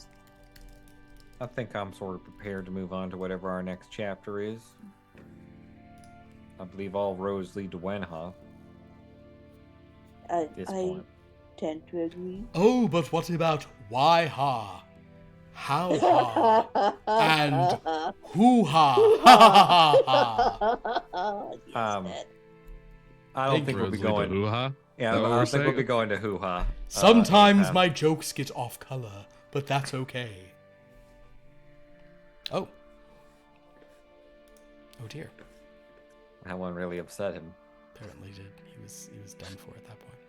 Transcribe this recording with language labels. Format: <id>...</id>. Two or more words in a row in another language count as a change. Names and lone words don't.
<en>I think I'm sort of prepared to move on to whatever our next chapter is. I believe all roads lead to Wenha I at this I point. tend to agree. Oh, but what about why ha? How ha? And hoo ha? Ha ha ha ha! Yes, Um, Dad. I don't think we'll be Roads lead to going. hoo-ha? Yeah, Is that what I we're don't think we'll be saying? going to Hoo Ha. Sometimes anytime. my jokes get off color, but that's okay. Oh. Oh dear. That one really upset him. Apparently did. He was done for at that point.</en>